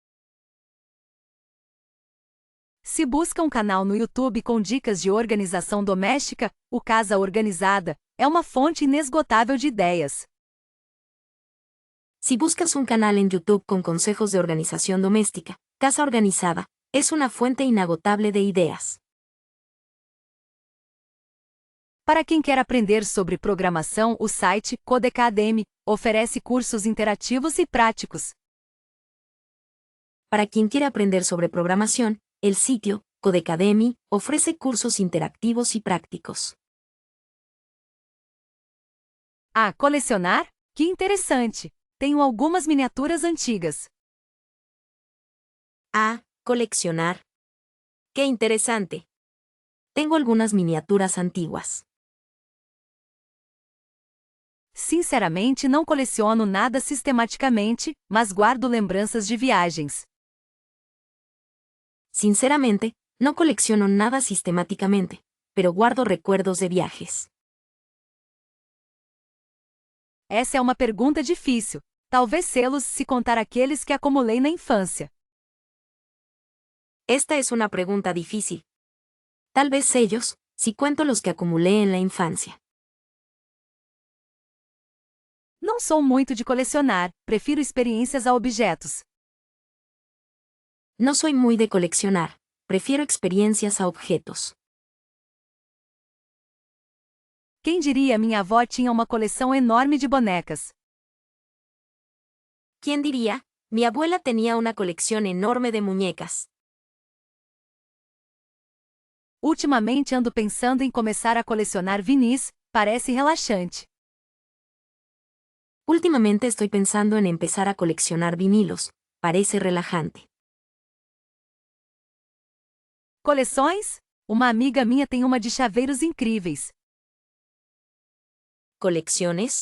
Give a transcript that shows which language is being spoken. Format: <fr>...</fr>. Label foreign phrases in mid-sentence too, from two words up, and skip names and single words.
<pt>Se busca um canal no YouTube com dicas de organização doméstica, o Casa Organizada é uma fonte inesgotável de ideias.</pt> <es>Si buscas un canal en YouTube con consejos de organización doméstica, Casa Organizada es una fuente inagotable de ideas.</es> <pt>Para quem quer aprender sobre programação, o site Codecademy oferece cursos interativos e práticos.</pt> <es>Para quien quiere aprender sobre programación, el sitio Codecademy ofrece cursos interactivos y prácticos.</es> <pt>Ah, colecionar? Que interessante! Tenho algumas miniaturas antigas.</pt> <es>Ah, coleccionar. ¡Qué interesante! Tengo algunas miniaturas antiguas.</es> <pt>Sinceramente, não coleciono nada sistematicamente, mas guardo lembranças de viagens.</pt> <es>Sinceramente, no colecciono nada sistemáticamente, pero guardo recuerdos de viajes.</es> <pt>Essa é uma pergunta difícil. Talvez selos se contar aqueles que acumulei na infância.</pt> <es>Esta es una pregunta difícil. Tal vez sellos, si cuento los que acumulé en la infancia.</es> <pt>Não sou muito de colecionar, prefiro experiências a objetos.</pt> <es>No soy muy de coleccionar, prefiero experiencias a objetos.</es> <pt>Quem diria minha avó tinha uma coleção enorme de bonecas.</pt> <es>¿Quién diría? Mi abuela tenía una colección enorme de muñecas.</es> <pt>Ultimamente ando pensando em começar a colecionar vinis, parece relaxante.</pt> <es>Últimamente estoy pensando en empezar a coleccionar vinilos, parece relajante.</es> <pt>Coleções? Uma amiga minha tem uma de chaveiros incríveis.</pt> <es>¿Colecciones?</es>